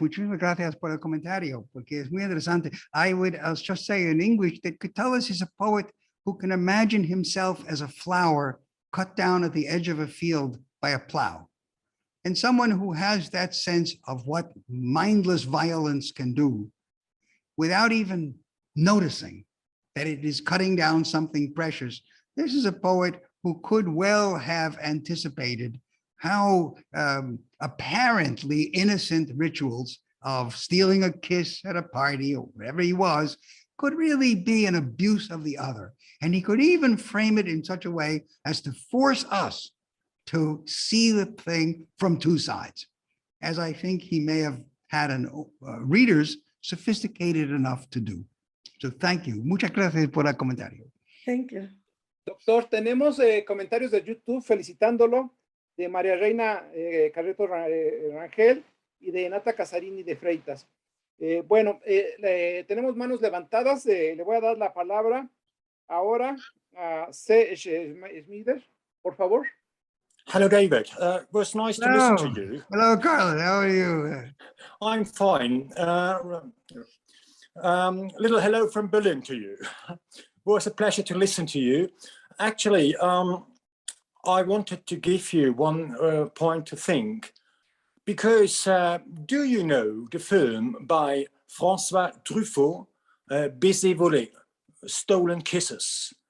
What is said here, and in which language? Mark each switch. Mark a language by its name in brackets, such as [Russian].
[Spanish] Muchísimas gracias por el comentario, porque es muy interesante. [English] I'll just say in English that Catullus is a poet who can imagine himself as a flower cut down at the edge of a field by a plow. And someone who has that sense of what mindless violence can do without even noticing that it is cutting down something precious. This is a poet who could well have anticipated how apparently innocent rituals of stealing a kiss at a party or wherever he was could really be an abuse of the other. And he could even frame it in such a way as to force us to see the thing from two sides, as I think he may have had readers sophisticated enough to do. So thank you. [Spanish] Muchas gracias por el comentario. [English] Thank you. [Spanish] Doctor, tenemos comentarios de YouTube felicitándolo, de María Reina Carreto Rangel y de Nata Casarini de Freitas. Bueno, tenemos manos levantadas. Le voy a dar la palabra ahora a C. Schmider, por favor. [English] Hello, David. It was nice to listen to you. Hello, Carla. How are you? I'm fine. Little hello from Berlin to you. It was a pleasure to listen to you. Actually, I wanted to give you one point to think, because do you know the film by François Truffaut, Baiser volé, Stolen Kisses?